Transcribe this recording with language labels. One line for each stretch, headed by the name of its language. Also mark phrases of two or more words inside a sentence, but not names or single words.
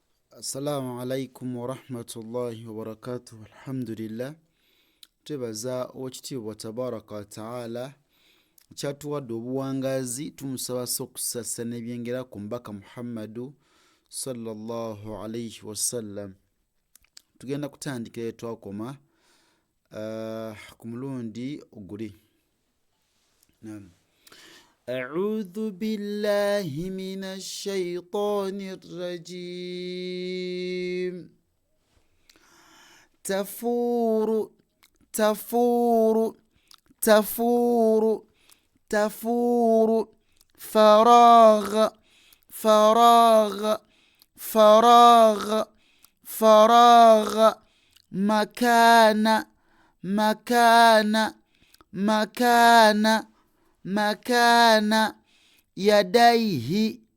Arabic: السلام عليكم ورحمة الله وبركاته. Alhamdulillah.
Ganda: Twebaza Oweekitiibwa
Arabic: تبارك وتعالى
Ganda: kyatuwadde obuwangazi, tumusaba okusasa n'ebyengera ku mbaka Muhammadu
Arabic: صلى الله عليه وسلم.
Ganda: Tugenda kutandika etwakoma ku mulundi oguli.
Arabic: أعوذ بالله من الشيطان الرجيم. تفور تفور تفور تفور فراغ فراغ فراغ فراغ مكان مكان مكان مكان يديه